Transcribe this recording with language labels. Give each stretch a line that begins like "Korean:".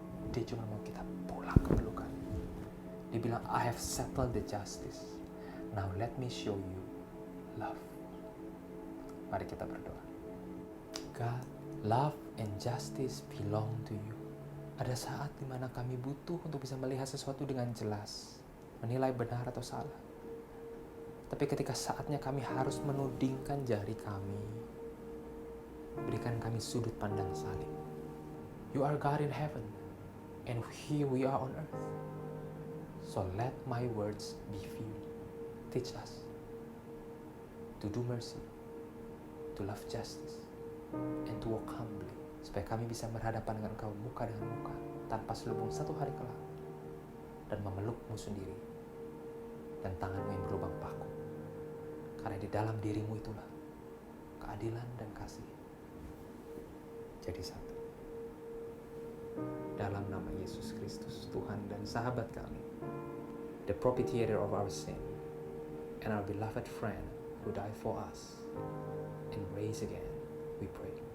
Indonesian: Dia cuma mau kita pulang ke pelukan. Dia bilang,
English: I have settled the justice. Now let me show you love.
Indonesian: Mari kita berdoa.
English: God, love and justice belong to you.
Indonesian: Ada saat di mana kami butuh untuk bisa melihat sesuatu dengan jelas, menilai benar atau salah. Tapi ketika saatnya kami harus menudingkan jari kami, berikan kami sudut pandang salib.
English: You are God in heaven, and here we are on earth. So let my words be few. Teach us to do mercy, to love justice, and to walk humbly.
Indonesian: Supaya kami bisa berhadapan dengan Engkau muka dengan muka, tanpa selubung satu hari kelak, dan memelukmu sendiri, dan tanganmu yang berlubang paku. Karena di dalam dirimu itulah keadilan dan kasih jadi satu. Dalam nama Yesus Kristus, Tuhan dan sahabat kami,
English: the propitiator of our sin, and our beloved friend who died for us and raised again, we pray.